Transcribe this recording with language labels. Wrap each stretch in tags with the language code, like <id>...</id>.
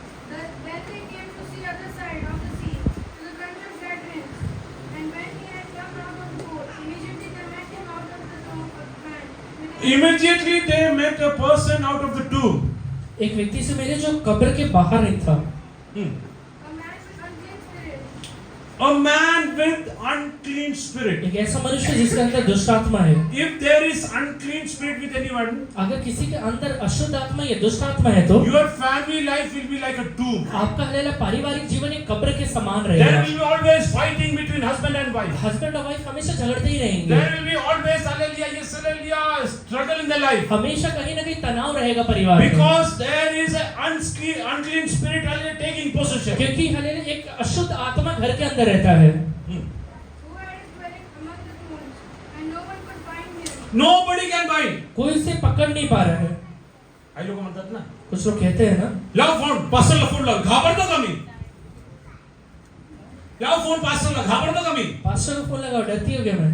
<en>Then they came to the other side of the sea, to the country of Gadarenes. And when he had come out of the boat, immediately they met him out of the tomb of man. with a- Immediately they met a person out of the tomb.</en> <hi>एक व्यक्ति से मिले जो कब्र के बाहर नहीं था।</hi> <en>A man with unclean spirit. A man with unclean spirit.</en> <hi>एक ऐसा मनुष्य जिसके अंदर दुष्ट आत्मा है।</hi> <en>If there is unclean spirit with anyone,</en> <hi>अगर किसी के अंदर अशुद्ध आत्मा या दुष्ट आत्मा है तो</hi> <en>your family life will be like a tomb.</en> <hi>आपका हलेला पारिवारिक जीवन एक कब्र के समान</hi> <en>There</en> <hi>रहेगा।</hi> <en>will be always fighting between husband and wife.</en> <hi>Husband और वाइफ हमेशा झगड़ते ही रहेंगे,</hi> <en>There will be always, hallelujah, yes, hallelujah, struggle in their life.</en> <hi>हमेशा कहीं ना कहीं तनाव रहेगा परिवार में,</hi> <en>Because there is an unclean spirit, hallelujah, taking possession.</en> <hi>क्योंकि हलेला एक अशुद्ध आत्मा घर के अंदर रहता है।</hi> <en>Who had his dwelling among the tombs, and no one could find him. Nobody can bind.</en> <hi>कोई उसे पकड़ नहीं पा रहा है।</hi> <mr>आई लोग म्हणतात ना,</mr> <hi>कुछ लोग कहते हैं ना,</hi> <mr>लाव फोन पास्टरला फोन लाव, घाबरतो का मी? लाव फोन पास्टरला, घाबरतो का मी?</mr> <hi>पास्टर को फोन लगाओ, डरती हो क्या मैं?</hi>